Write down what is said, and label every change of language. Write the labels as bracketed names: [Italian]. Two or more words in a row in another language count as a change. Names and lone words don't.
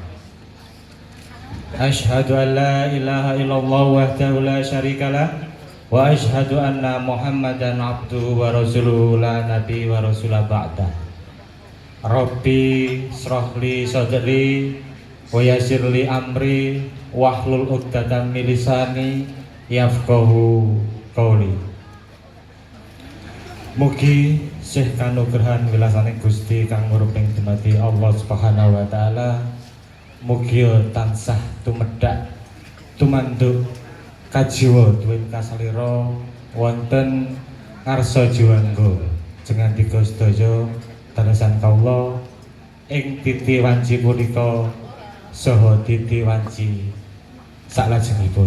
[Arabic] أشهد أن لا إله إلا الله وحده لا شريك له وأشهد أن محمدا عبده ورسوله لا نبي ورسوله بعده. رب اشرح لي صدري ويسر لي أمري واحلل عقدة من لساني يفقهوا قولي. [Javanese] Mugi sih kanugrahan wilasane Gusti kang nguruping dumadi [Arabic] الله سبحانه وتعالى [Javanese] mugi tansah tumedhak tumanduk kajiwa duwin kasalira wonten ngarsa jiwangga jengan tiga sedaya dadosan kawula ing titi wanci punika saha titi wanci salajengipun.